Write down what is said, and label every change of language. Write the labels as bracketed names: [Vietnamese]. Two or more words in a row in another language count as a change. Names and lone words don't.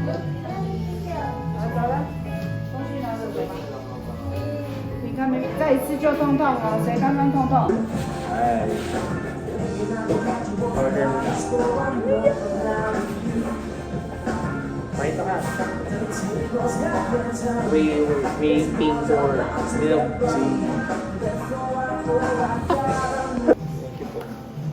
[Chinese] 你看没？再一次就痛痛了，谁刚刚痛痛？ [Filipino] Ay. Order mo na. Pakita ka. [English] Waiting for milk tea. Thank you po.